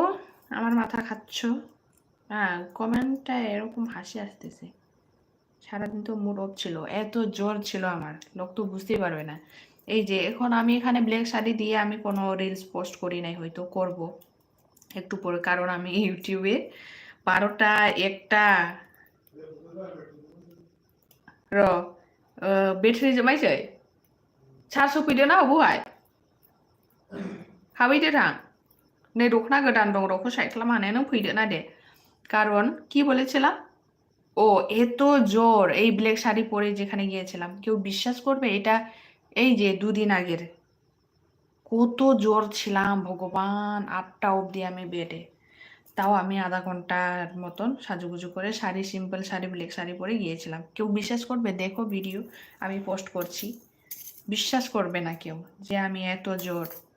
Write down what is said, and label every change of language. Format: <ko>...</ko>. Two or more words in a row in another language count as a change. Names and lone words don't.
<bn>আমার মাথা খাচ্ছ। হ্যাঁ, কমেন্টটা এরকম হাসি আসতেছে। সারাদিন তো মুড অফ ছিল, এত জ্বর ছিল আমার, লোক তো বুঝতেই পারবে না। এই যে এখন আমি এখানে ব্ল্যাক শাড়ি দিয়ে আমি কোনো রিলস পোস্ট করি নাই, হয়তো করব একটু পরে, কারণ আমি ইউটিউবে 12টা 1টা</bn> <brx>र बेटरि जोबायसै चार्ज होफैदो ना बहाय हाबैदो थां नै दखना गोदान दं रखौ साइड खालाम हानाया नों फैदो ना दे</brx> <bn>কারণ কি বলেছিলাম ও এত জ্বর এই ব্ল্যাক শাড়ি পরে যেখানে গিয়েছিলাম কেউ বিশ্বাস করবে এটা এই যে দুদিন আগের কত জ্বর ছিলাম ভগবান 8টা অবধি আমি বেডে তাও আমি আধা ঘন্টার মতন সাজুগুজু করে শাড়ি সিম্পল শাড়ি ব্ল্যাক শাড়ি পরে গিয়েছিলাম কেউ বিশ্বাস করবে দেখো ভিডিও আমি পোস্ট করছি বিশ্বাস করবে না কেউ যে আমি এত জ্বর</bn>